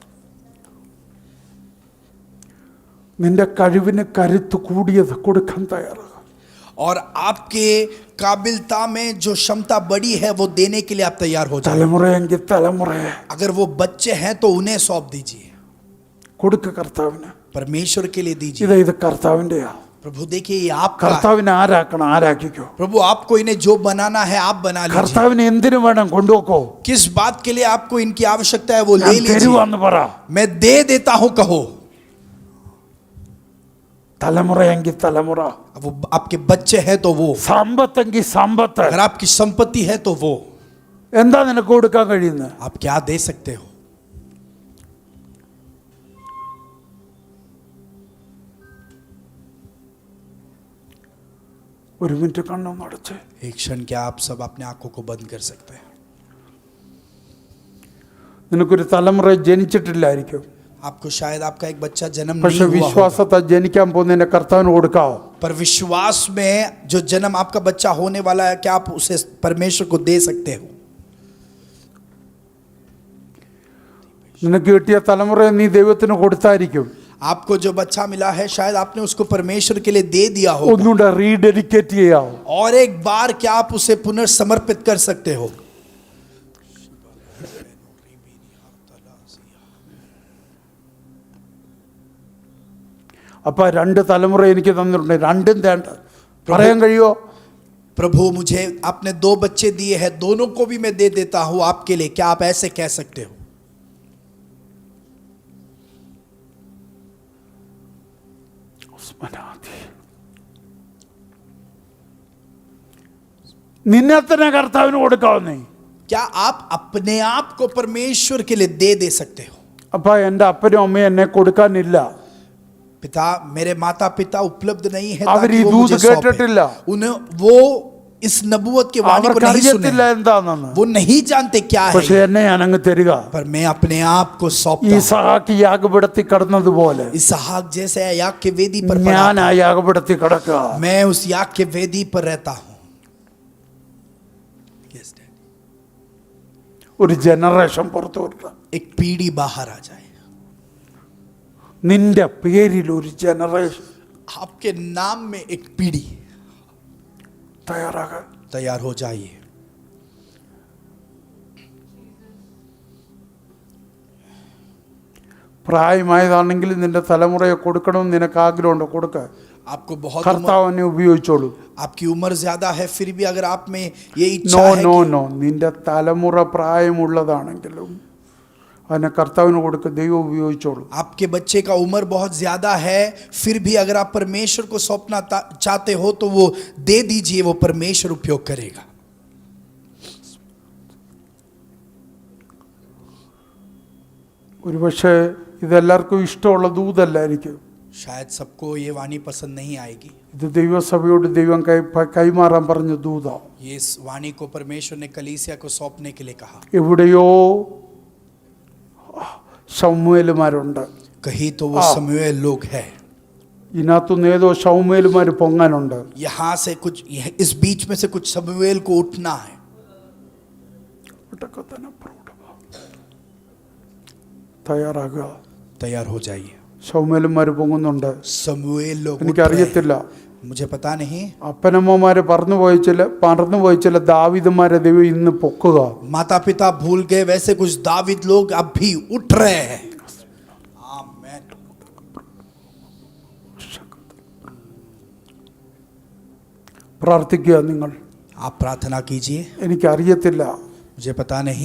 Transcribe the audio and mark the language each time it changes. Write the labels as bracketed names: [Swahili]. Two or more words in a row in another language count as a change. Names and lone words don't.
[Malayalam] നിന്റെ കഴിവിന് കരുത്ത് കൂടിയത് കൊടുക്കാൻ തയ്യാറാണ്. [Hindi] और आपके काबिलता में जो क्षमता बड़ी है वो देने के लिए आप तैयार हो जाए। [Malayalam] തലമുറയെങ്കിൽ തലമുറയെ [Hindi] अगर वो बच्चे हैं तो उन्हें सौंप दीजिए, [Malayalam] കൊടുക്ക കർത്താവിന്. [Hindi] परमेश्वर के लिए दीजिए। [Malayalam] ഇത് കർത്താവിൻ്റെയാ. [Hindi] प्रभु देखिए ये आपका है। [Malayalam] കർത്താവിനെ ആരാക്കണം, ആരാക്കിക്കോ. [Hindi] प्रभु आपको इन्हें जो बनाना है आप बना लीजिए। [Malayalam] കർത്താവിന് എന്തിനു വേണം കൊണ്ടുപോക്കോ. [Hindi] किस बात के लिए आपको इनकी आवश्यकता है वो ले [Malayalam] ഞാൻ [Hindi] लीजिए। [Malayalam] തരുവാന്ന് പറ. [Hindi] मैं दे देता हूं कहो। [Malayalam] തലമുറയെങ്കിൽ തലമുറ, [Hindi] वो आपके बच्चे हैं तो वो, [Malayalam] സമ്പത്തെങ്കിൽ സമ്പത്ത്. [Hindi] अगर आपकी संपत्ति है तो वो, [Malayalam] എന്താ നിനക്ക് കൊടുക്കാൻ കഴിയുന്നത്? [Hindi] आप क्या दे सकते हो? [Malayalam] ഒരു മിനിറ്റ് കണ്ണൊന്ന് അടച്ച്. [Hindi] एक क्षण क्या आप सब अपने आंखों को बंद कर सकते हैं? [Malayalam] നിനക്കൊരു തലമുറ ജനിച്ചിട്ടില്ലായിരിക്കും, [Hindi] आपको शायद आपका एक बच्चा जन्म [Malayalam] പക്ഷെ [Hindi] नहीं हुआ होगा, [Malayalam] വിശ്വാസത്തെ ജനിക്കാൻ പോകുന്നതിനെ കർത്താവിന് കൊടുക്കാവോ? [Hindi] पर विश्वास में जो जन्म आपका बच्चा होने वाला है क्या आप उसे परमेश्वर को दे सकते हो? [Malayalam] നിനക്ക് കിട്ടിയ തലമുറയെ നീ ദൈവത്തിന് കൊടുത്തായിരിക്കും. [Hindi] आपको जो बच्चा मिला है शायद आपने उसको परमेश्वर के लिए दे दिया हो, [Malayalam] ഒന്നുകൂടെ റീഡെഡിക്കേറ്റ് ചെയ്യാവോ? [Hindi] और एक बार क्या आप उसे पुनर्समर्पित कर सकते हो? [Malayalam] അപ്പൊ 2 തലമുറ എനിക്ക് തന്നിട്ടുണ്ട്, രണ്ടും തേണ്ട പറയാൻ കഴിയോ? [Hindi] प्रभु मुझे आपने 2 बच्चे दिए हैं, दोनों को भी मैं दे देता हूं आपके लिए, क्या आप ऐसे कह सकते हो? [Malayalam] നിന്നെ തന്നെ കർത്താവിന് കൊടുക്കാവുന്നേ. [Hindi] क्या आप अपने आप को परमेश्वर के लिए दे सकते हो? [Malayalam] അപ്പൊ എൻ്റെ അപ്പനും അമ്മയും എന്നെ കൊടുക്കാനില്ല. [Hindi] पिता, मेरे माता पिता उपलब्ध नहीं है [Malayalam] അവർ ഈ [Hindi] ताकि वो [Malayalam] ദൂത് [Hindi] मुझे सौंपे। [Malayalam] കേട്ടിട്ടില്ല. [Hindi] उन्हें वो इस नबूवत के वाणी को नहीं [Malayalam] അവർക്കറിയത്തില്ല [Hindi] सुने, [Malayalam] എന്താണെന്ന്. [Hindi] वो नहीं जानते क्या है [Malayalam] പക്ഷെ [Hindi] ये। [Malayalam] എന്നെ ഞാനങ്ങ് തരിക. [Hindi] पर मैं अपने आप को [Malayalam] ഈ [Hindi] सौंपता हूं। [Malayalam] സഹാക്ക് യാഗപീഠത്തിൽ കടന്നതുപോലെ [Hindi] इसहाक जैसे याग के वेदी पर पड़ा [Malayalam] ഞാൻ [Hindi] था, [Malayalam] ആ യാഗപീഠത്തിൽ കിടക്കുക. [Hindi] मैं उस याग के वेदी पर रहता हूं। [English] Yes, Daddy. [Malayalam] ഒരു ജനറേഷൻ പുറത്തു വരിക. [Hindi] एक पीढ़ी बाहर आ जाए, [Malayalam] നിന്റെ പേരിൽ ഒരു ജനറേഷൻ [Hindi] आपके नाम में एक पीढ़ी [Malayalam] തയ്യാറാകാൻ. [Hindi] तैयार हो जाइए। [Malayalam] പ്രായമായതാണെങ്കിൽ നിന്റെ തലമുറയെ കൊടുക്കണമെന്ന് നിനക്ക് ആഗ്രഹമുണ്ടോ? കൊടുക്ക. [Hindi] आपको बहुत [Malayalam] കർത്താവിനെ ഉപയോഗിച്ചോളൂ. [Hindi] आपकी उम्र ज्यादा है, फिर भी अगर आप में ये इच्छा [Malayalam] നോ [Hindi] है [Malayalam] നോ [Hindi] कि [Malayalam] നോ നിന്റെ തലമുറ പ്രായമുള്ളതാണെങ്കിലും അതിനെ കർത്താവിന് കൊടുക്ക. ദൈവം ഉപയോഗിച്ചോളൂ. [Hindi] आपके बच्चे का उम्र बहुत ज्यादा है, फिर भी अगर आप परमेश्वर को सौंपना चाहते हो तो वो दे दीजिए, वो परमेश्वर उपयोग करेगा। [Malayalam] ഒരുപക്ഷെ ഇതെല്ലാവർക്കും ഇഷ്ടമുള്ള ദൂതല്ലായിരിക്കും. [Hindi] शायद सबको ये वाणी पसंद नहीं आएगी। [Malayalam] ഇത് ദൈവസഭയോട് ദൈവം കൈമാറാൻ പറഞ്ഞ ദൂത. [Hindi] ये इस वाणी को परमेश्वर ने कलीसिया को सौंपने के लिए कहा। [Malayalam] എവിടെയോ ശമൂവേലുമാരുണ്ട്. [Hindi] कहीं तो वो समूएल लोग है, [Malayalam] ഇതിനകത്തുനിന്ന് ഏതോ ശമൂവേലുമാർ പൊങ്ങാനുണ്ട്. [Hindi] यहाँ से कुछ, इस बीच में से कुछ समूएल को उठना है। [Malayalam] തയ്യാറാകുക. [Hindi] तैयार हो जाइए। [Malayalam] ശമൂവേലുമാർ പൊങ്ങുന്നുണ്ട്. [Hindi] समूएल लोग उठ रहे हैं। [Malayalam] എനിക്കറിയത്തില്ല. [Hindi] मुझे पता नहीं। [Malayalam] അപ്പനമ്മമാര് പറന്നുപോയ ചില ദാവീദുമാരെ ദൈവം ഇന്ന് പൊക്കുക. [Hindi] माता पिता भूल गए वैसे कुछ दाविद लोग अब भी उठ रहे हैं। आमीन। [Malayalam] പ്രാർത്ഥിക്കുക നിങ്ങൾ. [Hindi] आप प्रार्थना कीजिए। [Malayalam] എനിക്കറിയത്തില്ല. [Hindi] मुझे पता नहीं।